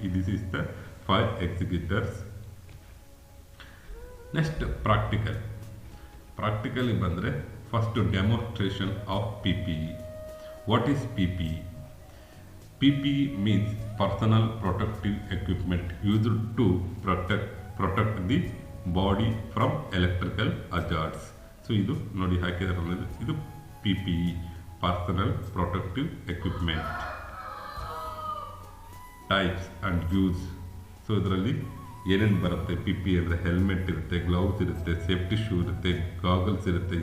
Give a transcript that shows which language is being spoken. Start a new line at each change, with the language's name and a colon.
English: This is the fire executors. Next practically ಬಂದರೆ first demonstration of PPE. What is PPE? PPE means personal protective equipment used to protect the body from electrical hazards.
Kannada: So ಇದು ನೋಡಿ ಹಾಕಿದಾರಲ್ಲ, ಇದು PPE,
English: Personal protective equipment.
Kannada: Types and use. So ಇದರಲ್ಲಿ ಏನೇನು ಬರುತ್ತೆ, PPE ಅಂದರೆ helmet ಇರುತ್ತೆ, gloves ಇರುತ್ತೆ, safety shoe ಇರುತ್ತೆ, ಗಾಗಲ್ಸ್ ಇರುತ್ತೆ.